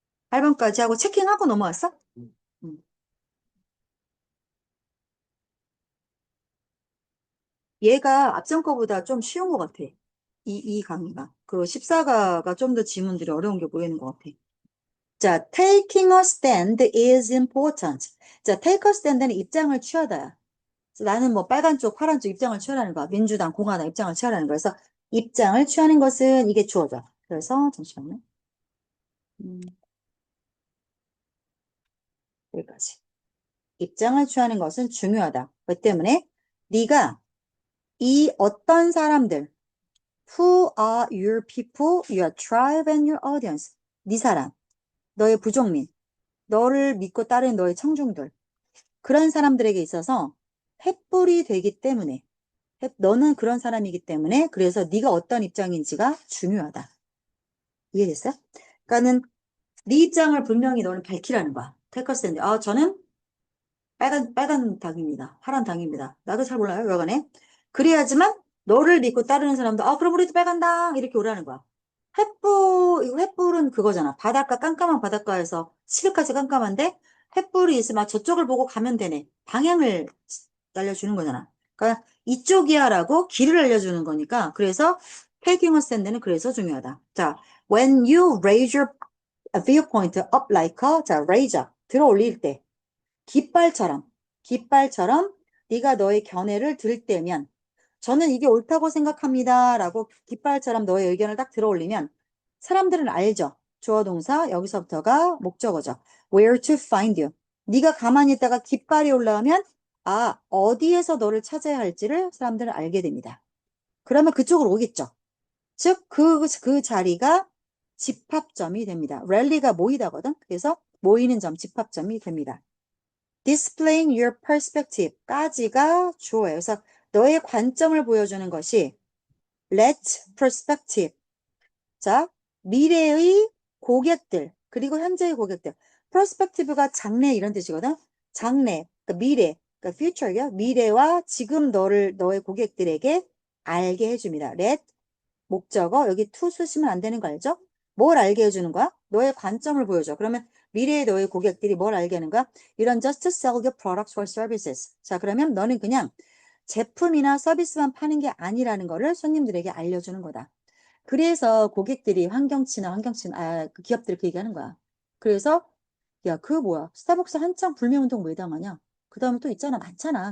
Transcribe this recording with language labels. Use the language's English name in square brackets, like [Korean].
[Korean] 8번까지 하고 체킹하고 넘어왔어? 음. 얘가 앞전 거보다 좀 쉬운 것 같아. 이 강의가. 그 14가가 좀 더 지문들이 어려운 게 보이는 것 같아. [English] 자, taking a stand is important. [Korean] 자, take a stand는 입장을 취하다야. 그래서 나는 뭐 빨간 쪽, 파란 쪽 입장을 취하라는 거야. 민주당, 공화당 입장을 취하라는 거야. 그래서 입장을 취하는 것은 이게 주어져. 그래서 잠시만요. 음, 여기까지. 입장을 취하는 것은 중요하다. 그 때문에 네가 이 어떤 사람들, [English] who are your people, your tribe and your audience. [Korean] 네 사람, 너의 부족민, 너를 믿고 따르는 너의 청중들. 그런 사람들에게 있어서 횃불이 되기 때문에 너는 그런 사람이기 때문에 그래서 네가 어떤 입장인지가 중요하다. 이해됐어? 그러니까는 네 입장을 분명히 너는 밝히라는 거야. 테커스탠드. 아, 저는 빨간 당입니다. 파란 당입니다. 나도 잘 몰라요, 여간에. 그래야지만 너를 믿고 따르는 사람도, 아, 그럼 우리도 빨간 당! 이렇게 오라는 거야. 이거 횃불은 그거잖아. 바닷가, 깜깜한 바닷가에서 시계까지 깜깜한데 횃불이 있으면 아, 저쪽을 보고 가면 되네. 방향을 알려주는 거잖아. 그러니까 이쪽이야라고 길을 알려주는 거니까. 그래서 [English] taking a stand [Korean] 는 그래서 중요하다. [English] 자, when you raise your viewpoint up like a, 자, raise up, [Korean] 들어 올릴 때. 깃발처럼 네가 너의 견해를 들 때면 저는 이게 옳다고 생각합니다 라고 깃발처럼 너의 의견을 딱 들어 올리면 사람들은 알죠. 주어 동사 여기서부터가 목적어죠. [English] Where to find you. [Korean] 네가 가만히 있다가 깃발이 올라오면 아 어디에서 너를 찾아야 할지를 사람들은 알게 됩니다. 그러면 그쪽으로 오겠죠. 즉 그 자리가 집합점이 됩니다. 랠리가 모이다거든. 그래서 모이는 점 집합점이 됩니다. [English] displaying your perspective [Korean] 까지가 주어예요. 그래서 너의 관점을 보여주는 것이 let perspective. 자, 미래의 고객들, 그리고 현재의 고객들. perspective가 장래 이런 뜻이거든. 장래, 그러니까 미래, 그러니까 future요. 미래와 지금 너의 고객들에게 알게 해줍니다. let 목적어 여기 to 쓰시면 안 되는 거 알죠? 뭘 알게 해주는 거야? 너의 관점을 보여줘. 그러면 미래의 너의 고객들이 뭘 알게 하는 거야? [English] You don't just sell your products or services. [Korean] 자, 그러면 너는 그냥 제품이나 서비스만 파는 게 아니라는 거를 손님들에게 알려주는 거다. 그래서 고객들이 그 기업들 그 얘기하는 거야. 그래서 야, 그 뭐야? 스타벅스 한창 불매운동 왜 당하냐? 그 다음에 또 있잖아. 많잖아.